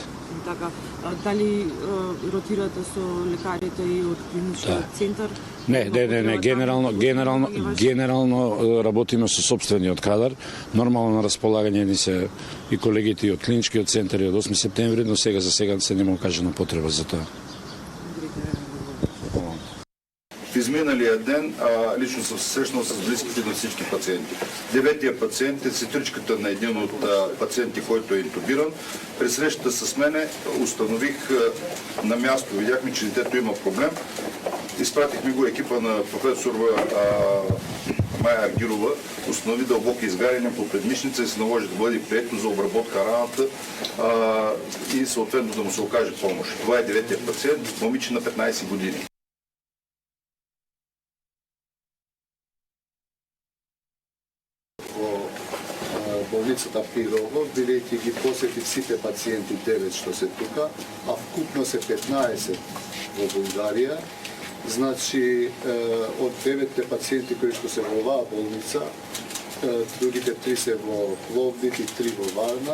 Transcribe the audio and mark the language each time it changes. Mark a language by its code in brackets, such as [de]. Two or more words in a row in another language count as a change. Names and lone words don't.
[mk] Така, дали ротирате со лекарите и од клиничниот центар? Не, генерално работиме со сопствениот кадар. Нормално на располагање ни се и колегите и од клиничкиот центар и од 8 септември, но сега за сега се нема кажана потреба за тоа. [bg] В изминалият ден лично съм се срещнал с близките на всички пациенти. 9-тия пациент е сестричката на един от пациенти, който е интубиран. При срещата с мене установих на място, видяхме, че детето има проблем. Изпратихме го екипа на професор Майя Аргирова, установи дълбоки изгаряния по предмишница и се наложи да бъде прието за обработка раната и съответно да му се окаже помощ. Това е 9-тия пациент, момиче на 15 години. Болницата Пирово, [mk] бидејќи ги посетив сите пациенти 9 што се тука, а вкупно се 15 во Бугарија. Значи, од 9 пациенти кои што се во оваа болница, другите 3 се во Пловдив и 3 во Варна.